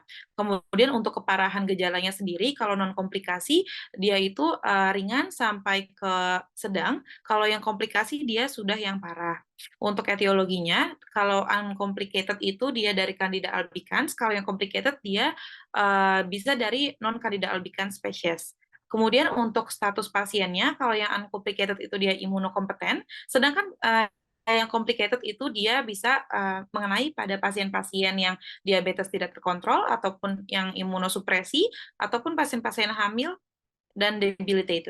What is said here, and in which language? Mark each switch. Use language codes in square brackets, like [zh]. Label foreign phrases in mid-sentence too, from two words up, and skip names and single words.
[id] Kemudian untuk keparahan gejalanya sendiri, kalau non-komplikasi dia itu ringan sampai ke sedang, kalau yang komplikasi dia sudah yang parah. Untuk etiologinya, kalau uncomplicated itu dia dari Candida albicans, kalau yang complicated dia bisa dari non-Candida albicans species. Kemudian untuk status pasiennya, kalau yang uncomplicated itu dia imunokompeten, sedangkan yang complicated itu dia bisa mengenai pada pasien-pasien yang diabetes tidak terkontrol, ataupun yang imunosupresi, ataupun pasien-pasien hamil dan debilitated.